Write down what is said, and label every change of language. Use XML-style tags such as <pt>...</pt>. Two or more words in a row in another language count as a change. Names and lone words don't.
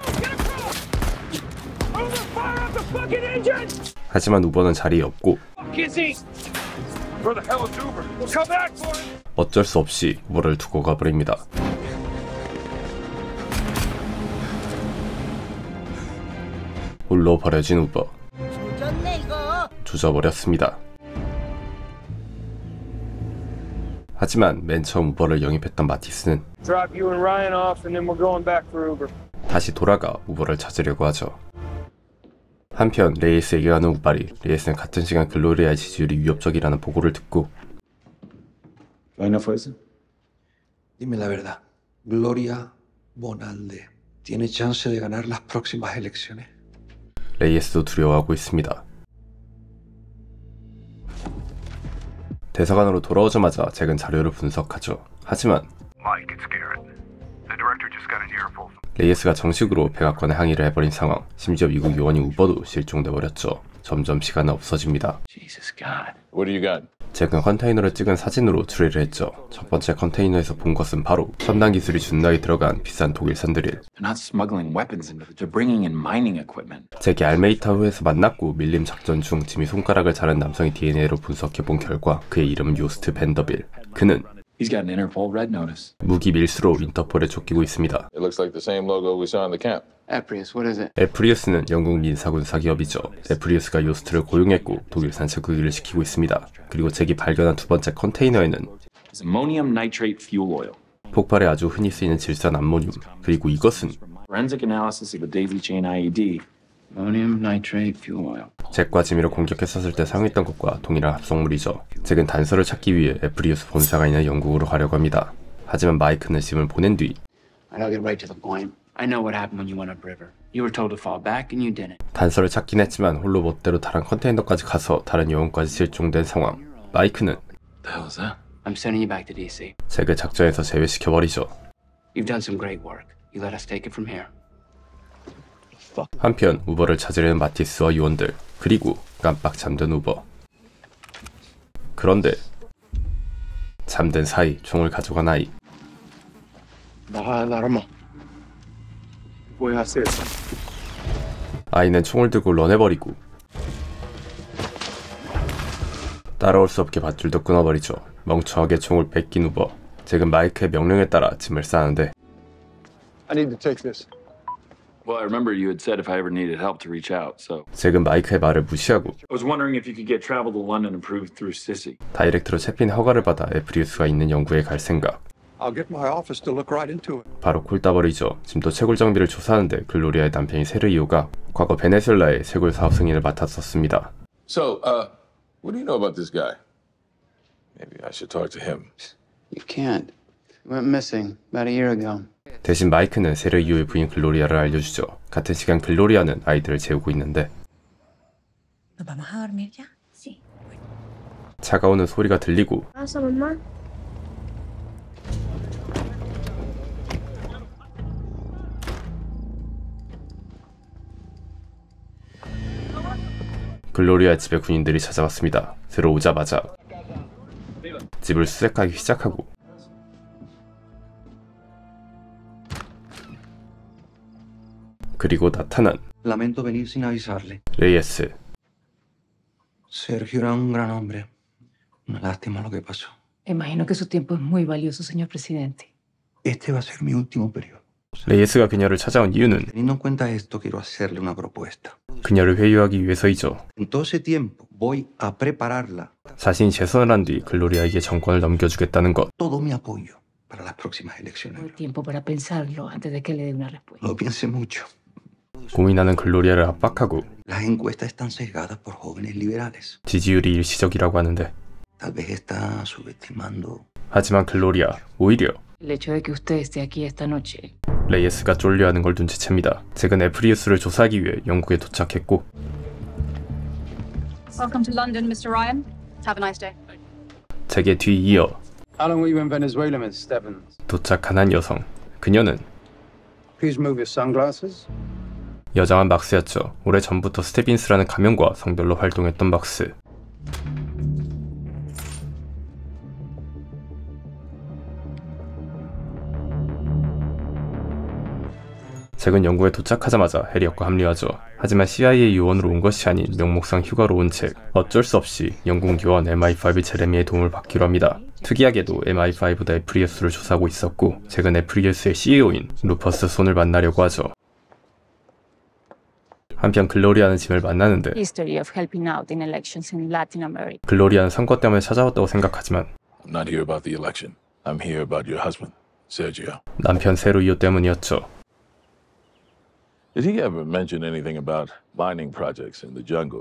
<ko>하지만 우버는 자리에 없고 어쩔 수 없이 우버를 두고 가버립니다. 홀로 버려진 우버. 조져버렸습니다. 하지만 맨 처음 우버를 영입했던 마티스는</ko> <en>Drop you and Ryan off, and then we're going back for Uber.</en> <ko>다시 돌아가 우버를 찾으려고 하죠. 한편 레이스에게 가는 우발이 레이스는 같은 시간 글로리아의 지지율이 위협적이라는 보고를 듣고</ko> <es>¿Vaina fue esa? Dime la verdad. Gloria Bonalde tiene chance de ganar las próximas elecciones.</es> <ko>레이스도 두려워하고 있습니다. 대사관으로 돌아오자마자 잭은 자료를 분석하죠. 하지만 레이스가 정식으로 백악관에 항의를 해버린 상황. 심지어 미국 요원인 우버도 실종돼버렸죠. 점점 시간은 없어집니다.</ko> <en>Jesus God. What do you got?</en> <ko>잭은 컨테이너를 찍은 사진으로 추리를 했죠. 첫 번째 컨테이너에서 본 것은 바로 첨단 기술이 준나게 들어간 비싼 독일산 드릴.</ko> <en>They're not smuggling weapons into it. They're bringing in mining equipment.</en> <ko>잭이 알메이타우에서 만났고 밀림 작전 중 짐이 손가락을 자른 남성의 DNA로 분석해본 결과 그의 이름은 요스트 벤더빌. 그는</ko> <en>He's got an Interpol red notice.</en> <ko>무기 밀수로 인터폴에 쫓기고 있습니다.</ko> <en>It looks like the same logo we saw in the camp. Aprius, what is it?</en> <ko>에프리우스는 영국 민사군사 기업이죠. 에프리우스가 요스트를 고용했고 독일산 채굴기를 시키고 있습니다. 그리고 잭이 발견한 두 번째 컨테이너에는</ko> <en>It's ammonium nitrate fuel oil.</en> <ko>폭발에 아주 흔히 쓰이는 질산 암모늄. 그리고 이것은</ko> <en>Forensic analysis of a daisy chain IED. Ammonium nitrate fuel oil.</en> <ko>잭과 지미를 공격했었을 때 사용했던 것과 동일한 합성물이죠. 잭은 단서를 찾기 위해 에프리우스 본사가 있는 영국으로 가려고 합니다. 하지만 마이크는 짐을 보낸 뒤</ko> <en>I'll get right to the point. I know what happened when you went upriver. You were told to fall back and you didn't.</en> <ko>단서를 찾긴 했지만 홀로 멋대로 다른 컨테이너까지 가서 다른 요원까지 실종된 상황. 마이크는</ko> <en>The hell is that? I'm sending you back to DC.</en> <ko>잭을 작전에서 제외시켜버리죠.</ko> <en>You've done some great work. You let us take it from here.</en> <ko>한편 우버를 찾으려는 마티스와 요원들, 그리고 깜빡 잠든 우버. 그런데 잠든 사이 총을 가져간 아이.</ko> <es>Baja la arma. Voy a hacer.</es> <ko>아이는 총을 들고 런해버리고 따라올 수 없게 밧줄도 끊어버리죠. 멍청하게 총을 뺏긴 우버. 잭은 마이크의 명령에 따라 짐을 싸는데</ko> <en>I need to take this. Well, I remember you had said if I ever needed help to reach out, so.</en> <ko>잭은 마이크의 말을 무시하고</ko> <en>I was wondering if you could get travel to London approved through Sissy.</en> <ko>다이렉트로 채핀 허가를 받아 에프리우스가 있는 영국에 갈 생각.</ko> <en>I'll get my office to look right into it.</en> <ko>바로 콜 따버리죠. 짐도 채굴 장비를 조사하는데 글로리아의 남편인 세르이오가 과거 베네수엘라의 채굴 사업 승인을 맡았었습니다.</ko> <en>So, what do you know about this guy? Maybe I should talk to him. You can't. He went missing about a year ago.</en> <ko>대신 마이크는 세르이오의 부인 글로리아를 알려주죠. 같은 시간 글로리아는 아이들을 재우고 있는데</ko> <es>¿Nos vamos a dormir ya? Sí.</es> <ko>차가 오는 소리가 들리고</ko> <es>¿Pasa, mamá?</es> <ko>글로리아 집에 군인들이 찾아왔습니다. 들어오자마자 집을 수색하기 시작하고 그리고 나타난</ko> <es>Lamento venir sin avisarle.</es> <ko>레이스.</ko> <es>Sergio era un gran hombre. Una lástima lo que pasó. Imagino que su tiempo es muy valioso, señor presidente. Este va a ser mi último periodo.</es> <ko>레이스가 그녀를 찾아온 이유는</ko> <es>Teniendo en cuenta esto, quiero hacerle una propuesta.</es> <ko>그녀를 회유하기 위해서이죠.</ko> <es>En todo ese tiempo voy a prepararla.</es> <ko>자신이 재선을 한 뒤 글로리아에게 정권을 넘겨주겠다는 것.</ko> <es>Todo mi apoyo para las próximas elecciones. Tiempo para pensarlo antes de que le dé una respuesta. Lo piense mucho.</es> <ko>고민하는 글로리아를 압박하고</ko> <es>Las encuestas están sesgadas por jóvenes liberales.</es> <ko>지지율이 일시적이라고 하는데</ko> <es>Tal vez está subestimando.</es> <ko>하지만 글로리아 오히려</ko> <es>El hecho de que usted esté aquí esta noche.</es> <ko>레이에스가 쫄려하는 걸 눈치챕니다. 최근 에프리우스를 조사하기 위해 영국에 도착했고</ko> <en>Welcome to London, Mr. Ryan. Have a nice day.</en> <ko>제게 뒤이어</ko> <en>How long were you in Venezuela, Miss Stebbins?</en> <ko>도착한 한 여성. 그녀는</ko> <en>Please move your sunglasses.</en> <ko>여장한 막스였죠. 오래전부터 스테빈스라는 가명과 성별로 활동했던 막스. 최근 영국에 도착하자마자 해리엇과 합류하죠. 하지만 CIA 요원으로 온 것이 아닌 명목상 휴가로 온 채 어쩔 수 없이 영국 요원 MI5 제레미의 도움을 받기로 합니다. 특이하게도 MI5도 에프리우스를 조사하고 있었고 최근 에프리우스의 CEO인 루퍼스 손을 만나려고 하죠. 한편 글로리아는 짐을 만나는데</ko> <en>History of helping out in elections in Latin America.</en> <ko>글로리아는 선거 때문에 찾아왔다고 생각하지만</ko> <en>I'm not here about the election. I'm here about your husband, Sergio.</en> <ko>남편 세루이오 때문이었죠.</ko> <en>Did he ever mention anything about mining projects in the jungle?</en>